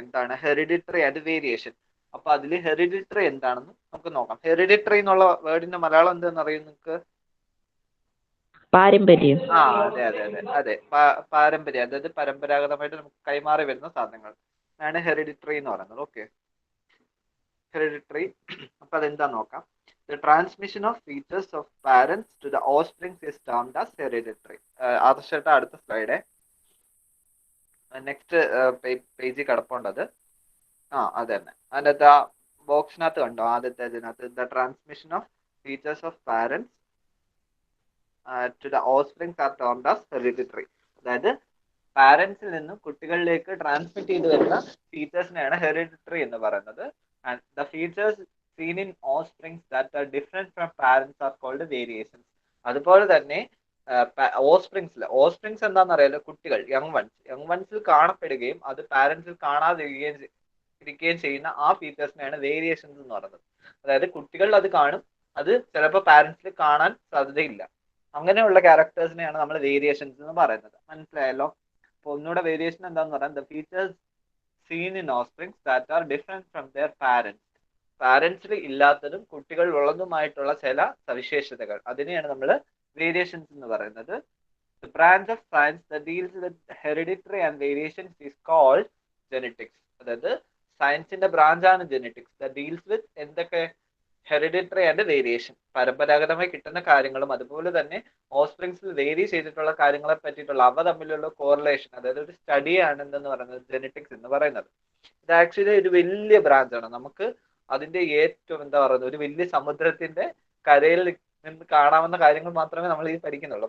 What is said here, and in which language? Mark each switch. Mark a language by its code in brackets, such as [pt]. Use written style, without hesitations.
[ml] എന്താണ് hereditary and variation. അപ്പൊ അതിൽ ഹെറിഡിറ്ററി എന്താണെന്ന് നമുക്ക് നോക്കാം. ഹെറിഡിറ്ററി എന്നുള്ള വേർഡിന്റെ മലയാളം എന്താണെന്ന് അറിയും നിങ്ങൾക്ക്? പാരമ്പര്യം. അതെ അതെ അതെ അതെ, പാരമ്പര്യം. അതായത് പരമ്പരാഗതമായിട്ട് നമുക്ക് കൈമാറി വരുന്ന സാധനങ്ങൾ ആണ് ഹെറിഡിറ്ററി എന്ന് പറയുന്നത്. Okay, hereditary. അപ്പൊ അതെന്താ നോക്കാം. [en] The transmission of features of parents to the offspring is termed as hereditary. [ml] ആദർശമായിട്ട് അടുത്ത സ്ലൈഡ് നെക്സ്റ്റ് പേജിൽ കിടപ്പുണ്ടത്. അത് തന്നെ. അതിനകത്ത് ആ ബോക്സിനകത്ത് കണ്ടോ, ആദ്യത്തെ ഇതിനകത്ത് [en] The transmission of features of parents to the offsprings are termed as hereditary. [ml] അതായത് പാരന്റ്സിൽ നിന്നും കുട്ടികളിലേക്ക് ട്രാൻസ്മിറ്റ് ചെയ്തു വരുന്ന ഫീച്ചേഴ്സിനെയാണ് ഹെറിഡിറ്ററി എന്ന് പറയുന്നത്. [en] And the features seen in offsprings that are different from parents are called variations. [ml] അതുപോലെ തന്നെ ഓസ്പ്രിങ്സ് എന്താണെന്ന് അറിയാലോ, കുട്ടികൾ, യങ് വൺസിൽ കാണപ്പെടുകയും അത് പാരന്റ്സിൽ ഇരിക്കുകയും ചെയ്യുന്ന ആ ഫീച്ചേഴ്സിനെയാണ് വേരിയേഷൻസ് എന്ന് പറയുന്നത്. അതായത് കുട്ടികളിൽ അത് കാണും, അത് ചിലപ്പോൾ പാരന്റ്സിൽ കാണാൻ സാധ്യതയില്ല. അങ്ങനെയുള്ള ക്യാരക്ടേഴ്സിനെയാണ് നമ്മൾ വേരിയേഷൻസ് എന്ന് പറയുന്നത്. മനസ്സിലായല്ലോ. അപ്പൊ ഒന്നുകൂടെ വേരിയേഷൻ എന്താന്ന് പറയാം. [en] The features seen in offsprings that are different from their parents. [ml] പാരന്റ്സിൽ ഇല്ലാത്തതും കുട്ടികൾ ഉള്ളതുമായിട്ടുള്ള ചില സവിശേഷതകൾ, അതിനെയാണ് നമ്മൾ വേരിയേഷൻസ് എന്ന് പറയുന്നത്. [en] The branch of science that deals with hereditary and variations is called genetics. [ml] അതായത് സയൻസിന്റെ ബ്രാഞ്ചാണ് ജെനറ്റിക്സ്. [en] the deals with [ml] എന്തൊക്കെ ഹെറിഡിറ്ററി ആൻഡ് വേരിയേഷൻ, പരമ്പരാഗതമായി കിട്ടുന്ന കാര്യങ്ങളും അതുപോലെ തന്നെ ഓസ്പ്രിങ്സിൽ വേരി ചെയ്തിട്ടുള്ള കാര്യങ്ങളെ പറ്റിയിട്ടുള്ള അവ തമ്മിലുള്ള കോറിലേഷൻ, അതായത് ഒരു സ്റ്റഡിയാണ് എന്തെന്ന് പറയുന്നത് ജെനറ്റിക്സ് എന്ന് പറയുന്നത്. ഇത് ആക്ച്വലി ഒരു വലിയ ബ്രാഞ്ചാണ്. നമുക്ക് അതിന്റെ ഏറ്റവും എന്താ പറയുന്നത് ഒരു വലിയ സമുദ്രത്തിന്റെ കരയിൽ നിന്ന് കാണാവുന്ന കാര്യങ്ങൾ മാത്രമേ നമ്മൾ ഈ പഠിക്കുന്നുള്ളൂ.